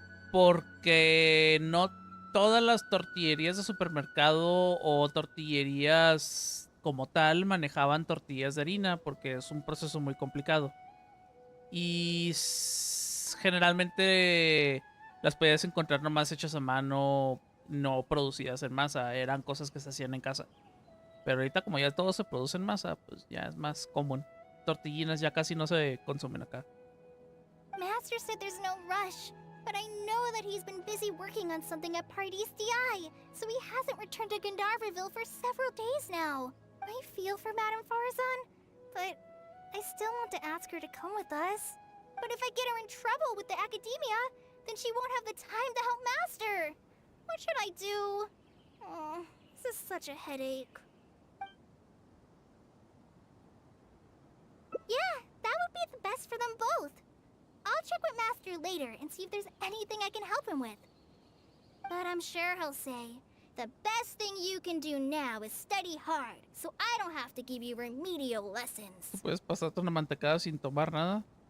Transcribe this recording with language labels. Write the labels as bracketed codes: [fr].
[es] Porque no todas las tortillerías de supermercado o tortillerías como tal manejaban tortillas de harina, porque es un proceso muy complicado. Y generalmente las podías encontrar nomás hechas a mano, no producidas en masa. Eran cosas que se hacían en casa. Pero ahorita como ya todo se produce en masa, pues ya es más común. Tortillinas ya casi no se consumen acá. [en] Master said there's no rush, but I know that he's been busy working on something at Pardees DI, so he hasn't returned to Gandharville for several days now. I feel for Madame Farazan, but I still want to ask her to come with us. But if I get her in trouble with the Academia, then she won't have the time to help Master. What should I do? Oh, this is such a headache. Yeah, that would be the best for them both. I'll check with Master later and see if there's anything I can help him with. But I'm sure he'll say, the best thing you can do now is study hard, so I don't have to give you remedial lessons. [es] ¿Tú puedes pasarte una mantecada sin tomar nada?